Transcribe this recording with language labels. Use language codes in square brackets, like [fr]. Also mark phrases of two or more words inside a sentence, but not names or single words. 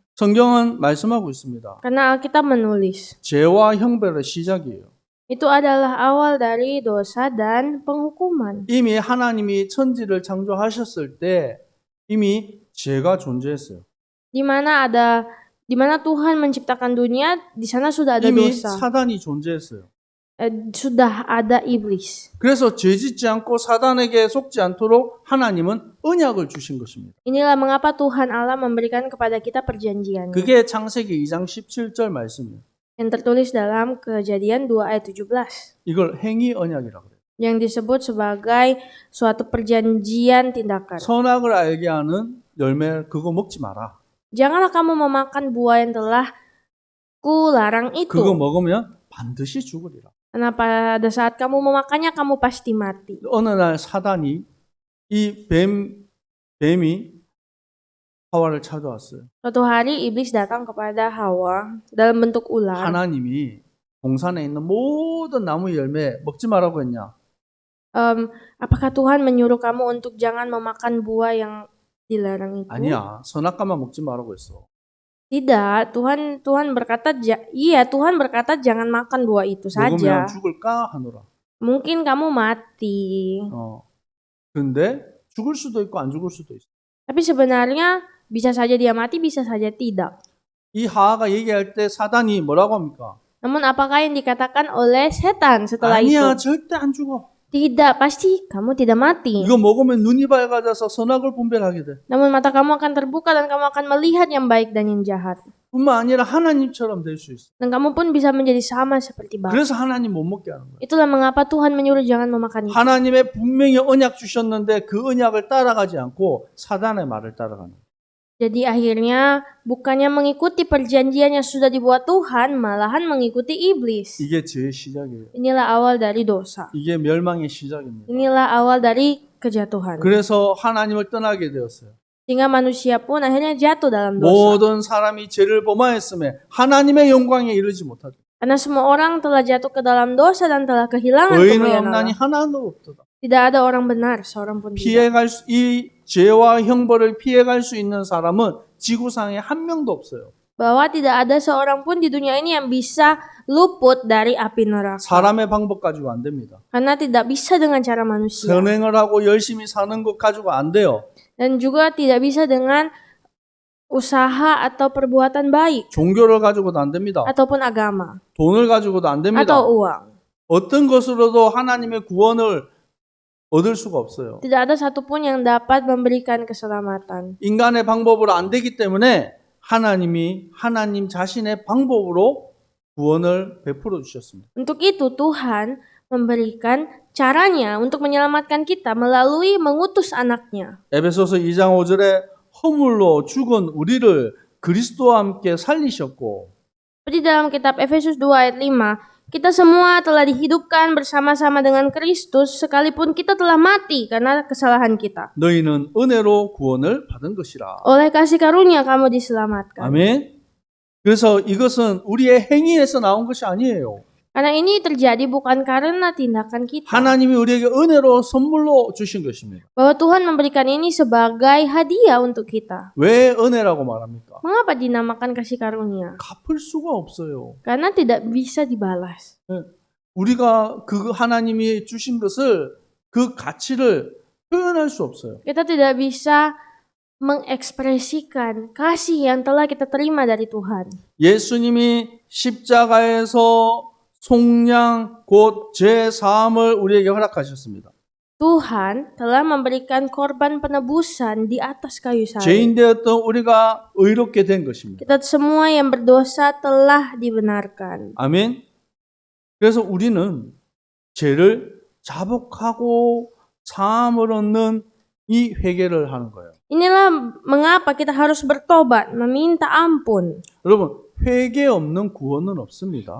[ko] 성경은 말씀하고 있습니다. [id] Karena Alkitab menulis. [ko] 죄와 형벌의 시작이에요. [id] Itu adalah awal dari dosa dan penghukuman. [ko] 이미 하나님이 천지를 창조하셨을 때 이미 죄가 존재했어요. [id] Di mana Tuhan menciptakan dunia, di sana sudah ada [ko] 이미 [id] dosa. [ko] 사단이 존재했어요. [id] Sudah ada iblis. [ko] 그래서 죄짓지 않고 사단에게 속지 않도록 하나님은 언약을 주신 것입니다. [id] Inilah mengapa Tuhan Allah memberikan kepada kita perjanjiannya. [ko] 그게 창세기 2장 17절 말씀이에요. [id] Yang tertulis dalam Kejadian 2 ayat 17. [ko] 이걸 행위 언약이라고 그래요. [id] Yang disebut sebagai suatu perjanjian tindakan. [ko] 선악을 알게 하는 열매 그거 먹지 마라. [id] Janganlah kamu memakan buah yang telah kularang itu. [ko] 그거 먹으면 반드시 죽으리라. [id] Karena pada saat kamu memakannya kamu pasti mati. [ko] 어느 날 사단이 이 뱀이 하와를 찾아왔어요. [id] Suatu hari iblis datang kepada Hawa dalam bentuk ular. [ko] 하나님이 동산에 있는 모든 나무 열매 먹지 말라고 했냐? [id] Apakah Tuhan menyuruh kamu untuk jangan memakan buah yang dilarang itu? [ko] 아니야. 선악과만 먹지 말라고 했어. [id] Tidak, Tuhan berkata Tuhan berkata jangan makan buah itu saja. [ko] 먹으면 죽을까 하노라. [id] Mungkin kamu mati. [ko] 근데 죽을 수도 있고 안 죽을 수도 있어. [id] Tapi sebenarnya bisa saja dia mati, bisa saja tidak. [ko] 이 하하가 얘기할 때 사단이 뭐라고 합니까? [id] Namun apakah yang dikatakan oleh setan setelah [ko] 아니야, [id] itu? [ko] 절대 안 죽어. [id] Tidak, pasti kamu tidak mati. [ko] 이거 먹으면 눈이 밝아져서 선악을 분별하게 돼. [id] Namun mata kamu akan terbuka dan kamu akan melihat yang baik dan yang jahat. [ko] 뿐만 아니라 하나님처럼 될 수 있어. [id] Dan kamu pun bisa menjadi sama seperti Bapa. [ko] 그래서 하나님 못 먹게 하는 거야. [id] Itulah mengapa Tuhan menyuruh jangan memakan itu. [ko] 하나님의 분명히 언약 주셨는데 그 언약을 따라가지 않고 사단의 말을 따라가는 거야. [id] Jadi akhirnya bukannya mengikuti perjanjian yang sudah dibuat Tuhan, malahan mengikuti iblis. [ko] 이게 죄의 시작이에요. [id] Inilah awal dari dosa. [ko] 이게 멸망의 시작입니다. [id] Inilah awal dari kejatuhan. [ko] 그래서 하나님을 떠나게 되었어요. [id] Sehingga manusia pun akhirnya jatuh dalam dosa. [ko] 모든 사람이 죄를 범하였음에 하나님의 영광에 이르지 못하게. [id] Karena semua orang telah jatuh ke dalam dosa dan telah kehilangan [ko] 의인은 [id] kemuliaan [ko] 없나니 [id] Allah. [ko] 하나도 없도다. [id] Tidak ada orang benar, seorang pun tidak. [ko] 이 죄와 형벌을 피해갈 수 있는 사람은 지구상에 한 명도 없어요. [id] Bahwa tidak ada seorang pun di dunia ini yang bisa luput dari api neraka. [ko] 사람의 방법 가지고 안 됩니다. [id] Karena tidak bisa dengan cara manusia. [ko] 선행을 하고 열심히 사는 것 가지고 안 돼요. [id] Dan juga tidak bisa dengan usaha atau perbuatan baik. [ko] 종교를 가지고도 안 됩니다. [id] Ataupun agama. [ko] 돈을 가지고도 안 됩니다. [id] Atau uang. [ko] 어떤 것으로도 하나님의 구원을 얻을 수가 없어요. [id] Tidak ada satupun yang dapat memberikan keselamatan. [ko] 인간의 방법으로 안 되기 때문에 하나님이 하나님 자신의 방법으로 구원을 베풀어 주셨습니다. [id] Untuk itu Tuhan memberikan caranya untuk menyelamatkan kita melalui mengutus anaknya. [ko] 에베소서 2장 5절에 허물로 죽은 우리를 그리스도와 함께 살리셨고 [id] Seperti dalam kitab Efesus 2 ayat 5, kita semua telah dihidupkan bersama-sama dengan Kristus sekalipun kita telah mati karena kesalahan kita. [ko] 너희는 은혜로 구원을 받은 것이라. [id] Oleh kasih karunia kamu diselamatkan. [ko] 아멘. 그래서 이것은 우리의 행위에서 나온 것이 아니에요. [id] Karena ini terjadi bukan karena tindakan kita. [ko] 하나님이 우리에게 은혜로 선물로 주신 것입니다. [id] Bahwa Tuhan memberikan ini sebagai hadiah untuk kita. [ko] 왜 은혜라고 말합니까? [id] Mengapa dinamakan kasih karunia? [ko] 갚을 수가 없어요. [id] Karena tidak bisa dibalas. [ko] 우리가 그 하나님이 주신 것을 그 가치를 표현할 수 없어요. [id] Kita tidak bisa mengekspresikan kasih yang telah kita terima dari Tuhan. [ko] 예수님이 십자가에서 속량 곧 죄사함을 우리에게 허락하셨습니다. [id] Tuhan telah memberikan korban penebusan di atas kayu salib. [ko] 죄인 되었던 우리가 의롭게 된 것입니다. [id] Kita semua yang berdosa telah dibenarkan. [ko] 아멘. 그래서 우리는 죄를 자복하고 사함을 얻는 이 회개를 하는 거예요. [id] Inilah mengapa kita harus bertobat, meminta ampun. [ko] 여러분, 회개 없는 구원은 없습니다.